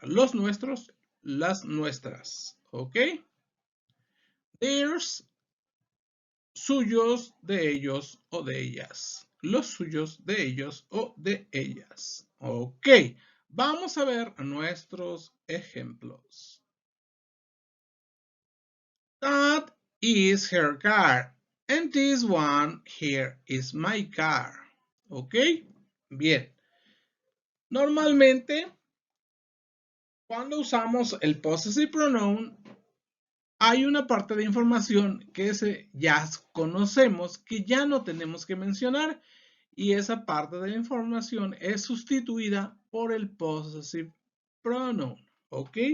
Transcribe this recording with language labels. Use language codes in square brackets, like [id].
[es] Los nuestros, las nuestras. ¿Ok? Theirs, suyos de ellos o de ellas. Los suyos de ellos o de ellas. Ok. Vamos a ver nuestros ejemplos. [en] That is her car. And this one here is my car. [es] Ok. Bien. Normalmente, cuando usamos el possessive pronoun, hay una parte de información que ya conocemos, que ya no tenemos que mencionar, y esa parte de la información es sustituida por el possessive pronoun. ¿Ok?